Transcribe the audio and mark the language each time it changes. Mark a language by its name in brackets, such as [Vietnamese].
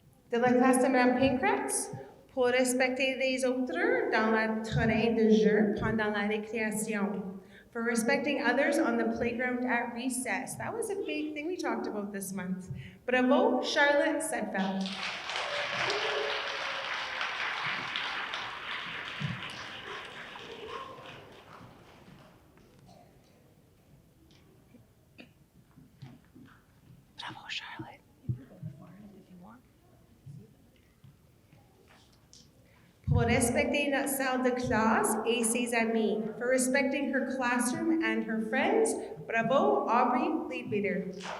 [French] De la classe de Madame Pancratz, pour respecter les autres dans le terrain de jeu pendant la récréation. [English] For respecting others on the playground at recess. That was a big thing we talked about this month. Bravo, Charlotte Sedfeld. Bravo, Charlotte. [French] Pour respecter notre salle de classe et ses amis. [English] For respecting her classroom and her friends. Bravo, Aubrey Leadbeater.